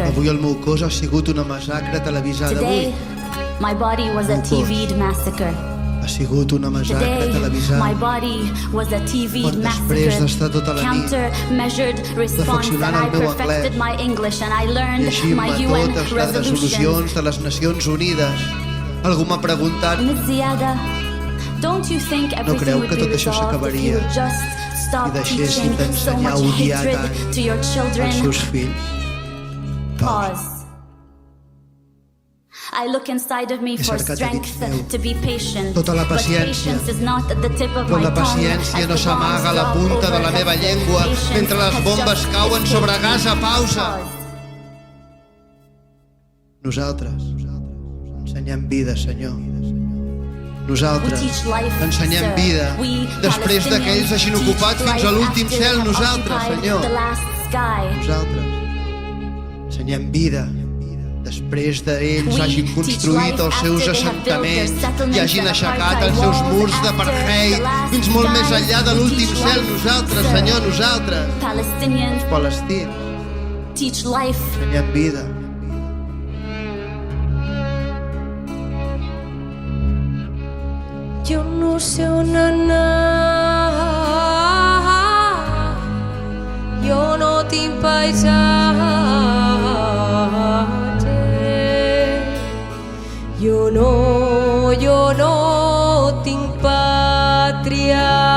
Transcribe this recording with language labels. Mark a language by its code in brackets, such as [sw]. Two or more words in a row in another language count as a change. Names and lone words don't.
[ca] Avui el meu cos ha sigut una massacre televisada. [en] Today, [ca] Avui [en] my body was a [ca] Meu cos. [en] TV'd massacre. [ca] ha sigut una massacre [en] Today, my [ca] televisada. [en] body was a TV'd [ca] Quan després d'estar tota la nit [en] counter-measured response, and [ca] perfeccionant [en] I [ca] el meu [en] perfected [ca] anglès, [en] my English and I learned my [ca] llegint-me [en] UN [ca] totes les [en] resolutions. [ca] resolucions de les Nacions Unides. Algú m'ha preguntat, [en] Ms. Ziada, don't you think everything [ca] creu [en] would [ca] que [en] be [ca] tot això [en] resolved if [ca] s'acabaria [en] you would just stop [ca] si deixéssim [en] teaching so [ca] d'ensenyar [en] much [ca] a odiar [en] hatred [ca] tant [en] to your children? [ca] als seus fills? [en] Pause. I look inside of me [ca] He [en] for [ca] cercat a dins [en] strength [ca] meu [en] to be patient. [ca] tota la [en] But [ca] paciència. [en] patience is not at the tip of [ca] Però [en] my [ca] la [en] tongue [ca] paciència [en] as [ca] no [en] the [ca] s'amaga a la [en] bombs [ca] punta de la [en] drop [ca] meva [en] overhead. [ca] llengua [en] Patience [ca] mentre les [en] has [ca] bombes [en] just [ca] cauen sobre [en] escaped. [ca] Gaza. Pausa. [en] Pause. [ca] Nosaltres ensenyem vida, Senyor. [en] We [ca] Nosaltres [en] teach life, [ca] ensenyem [en] sir. [ca] vida. [en] We [ca] Després que ells hagin [en] Palestinians [ca] ocupat [en] teach [ca] fins a [en] life [ca] l'últim [en] after [ca] cel, [en] they have [ca] nosaltres, [en] occupied [ca] Senyor. [en] the last sky. [ca] Nosaltres ensenyem vida. Després d'ells [en] We [ca] hagin [en] teach [ca] construït [en] life [ca] els seus [en] after they have built their [ca] assentaments [en] settlements [ca] i hagin [en] and [ca] aixecat [en] apartheid [ca] els seus [en] walls, [ca] murs [en] after [ca] d'apartheid [en] the last [ca] fins molt més [en] sky. [ca] enllà de [en] We [ca] l'últim [en] teach [ca] cel. [en] life, [ca] Nosaltres, [en] sir. [ca] Senyor, nosaltres, [en] Palestinians [ca] palestins, [en] teach life. [ca] ensenyem vida. Jo no sé on anar, jo no tinc paisatge, jo no tinc pàtria.